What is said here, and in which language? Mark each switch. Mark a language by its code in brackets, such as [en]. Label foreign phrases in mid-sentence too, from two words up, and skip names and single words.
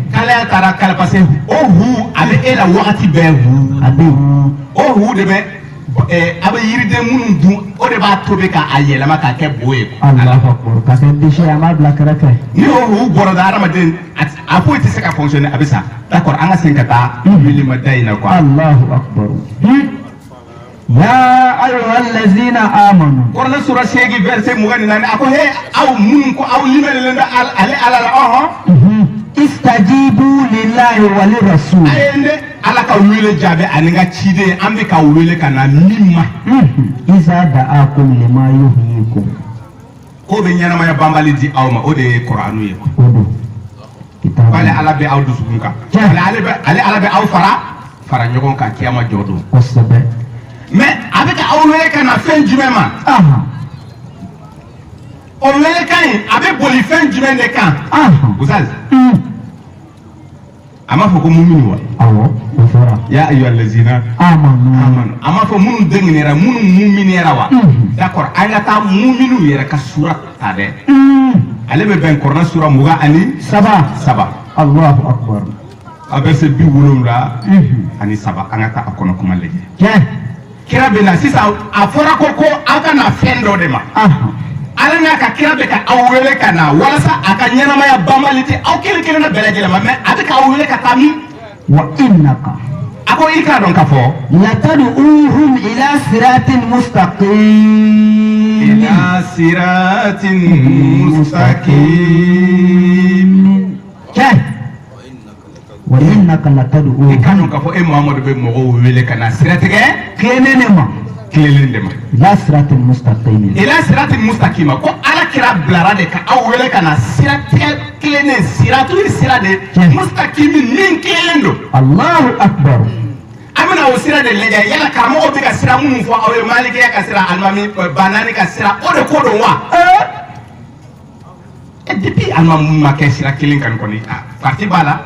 [bm] kalaya taara kala parce que o hu a bɛ e la wagati bɛɛ hu A bɛ yen. o hu de bɛ a bɛ yiriden minnu dun o de b'a tobi k'a yɛlɛma k'a kɛ bo ye [ar] الله أكبر. [bm] Ka kɛ déchet a m'a bila kɛrɛfɛ. ni o hu bɔra da hadamaden a foyi tɛ se ka fonctionner a bɛ sa d'accord an ka segin ka taa wulima da in na quoi [ar] الله أكبر. يا أيها الذين آمنوا. [bm] Kɔrɔlen sura 8 verset 24 a ko he aw minnu ko aw limɛnlen bɛ ale ala la [ar] استجيبوا لله وللرسول. [bm] a ye ne ala ka wele jaabi ani ka ciden an bɛ ka wele ka na min ma [ar] إذا دعاكم لما يحييكم. [bm] ko bɛ ɲɛnamaya banbali di aw ma o de ye kuranu ye O don. Kitabu. k'ale ala bɛ aw dusukun kan ale ala bɛ aw fara ɲɔgɔn kan kiyama jɔ don Kosɛbɛ. mais a bɛ ka aw wele ka na fɛn jumɛn ma o wele kan in a bɛ boli fɛn jumɛn de kan Ustaz a m'a fɔ ko muminu wa Awɔ, o fɔra. [ar] يا أيها الذين Amanu. [bm] a m'a fɔ minnu denkɛnɛra minnu muminɛra wa d'accord an ka taa muminu yɛrɛ ka sura ta dɛ ale bɛ bɛn kɔrɔna sura 23 [ar] الله أكبر. [bm] a bɛ se 73 ani 7 an ka taa a kɔnɔ kuma lajɛ Tiɲɛ. kira bɛ na sisan a fɔra ko aw ka na fɛn dɔ de ma ala n'a ka kira bɛ ka aw wele ka na walasa a ka ɲɛnamaya banbali tɛ aw kelen kelen na bɛɛ lajɛlen ma mais a bɛ k'aw wele ka taa min [ar] وإنك [bm] a ko i k'a dɔn k'a fɔ [ar] لتدعوهم إلى صراط مستقيم. إلى صراط مستقيم Tiɲɛ. وإنك [bm] i [ar] latad'uhum [bm] k'a dɔn k'a fɔ e Muhamadu bɛ mɔgɔw wele ka na siratigɛ tilenene ma. tilelen de ma [ar] إلى صراط مستقيم. إلى صراط مستقيما [bm] ko ala kira bilara de ka aw wele ka na siratigɛ tilenen siratu ye sira de mustaqimi min tilenen don [ar] الله أكبر. [bm] an bɛna o sira de lajɛ yala karamɔgɔ bɛ ka sira minnu fɔ aw ye malikiya ka sira alimami banani ka sira o de ko don wa depuis alimami ma kɛ sira kelen kan kɔni parti b'a la